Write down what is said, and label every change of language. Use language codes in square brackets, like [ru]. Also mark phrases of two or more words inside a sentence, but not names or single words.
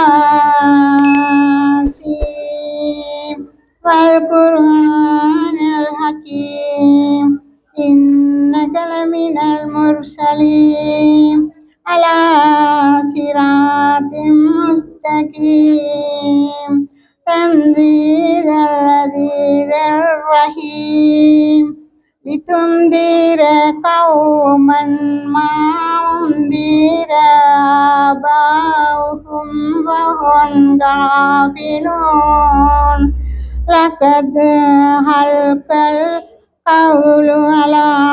[ar] والقرآن الحكيم. إنك لمن المرسلين على صراط مستقيم. تنزيل العزيز الرحيم لتنذر قوما ما أنذر آباؤهم فهم غافلون لقد حق القول على